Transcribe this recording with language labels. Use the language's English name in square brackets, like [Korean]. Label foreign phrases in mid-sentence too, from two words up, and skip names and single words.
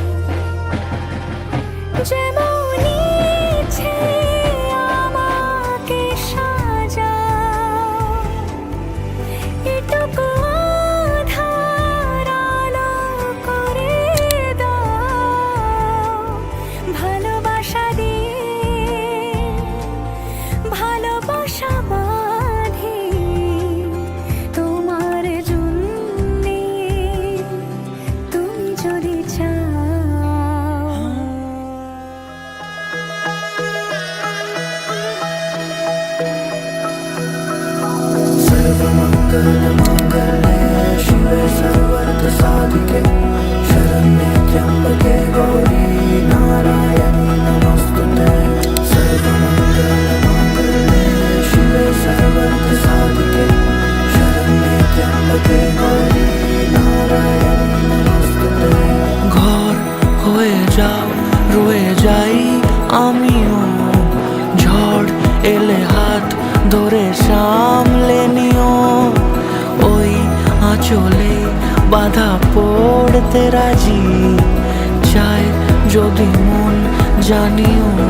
[Bangla] যেমন ইচ্ছে আমাকে সাজাও, এটুকু আধার আলো করে দাও, ভালোবাসা দিয়ে ভালোবাসা বাঁধি তোমার জন্যে, তুমি যদি চাও। [Sanskrit] सर्वमंगल मंगले शिवे सर्वार्थ साधिके शरण्ये त्र्यंबके गौरी नारायणी नमोस्तुते। सर्वमंगल मंगले शिवे सर्वार्थ साधिके शरण्ये त्र्यंबके गौरी नारायणी नमोस्तुते। [Bangla] ঘর হয়ে যাও রয়ে যাই আমিও, ঝড় এলে হাত ধরে সামলে নিও, ওই আঁচলে বাধা পড়তে রাজি, চাই যদি মন জানিও।